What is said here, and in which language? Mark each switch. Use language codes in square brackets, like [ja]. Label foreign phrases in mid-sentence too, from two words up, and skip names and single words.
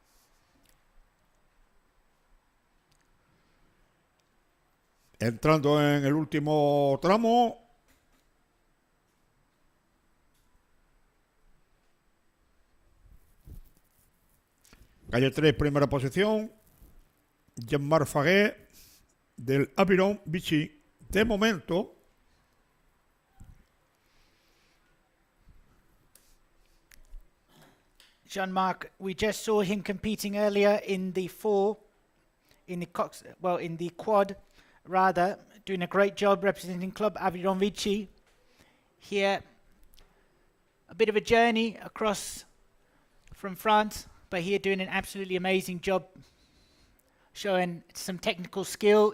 [es] Entrando en el último tramo. Calle 3, primera posición. Jean-Marc Faguet, del Aviron Vichy. De momento, Jean-Marc, [en] we just saw him competing earlier in the in the quad, rather, doing a great job representing Club Aviron Vichy. Here, a bit of a journey across from France, but here doing an absolutely amazing job, showing some technical skill.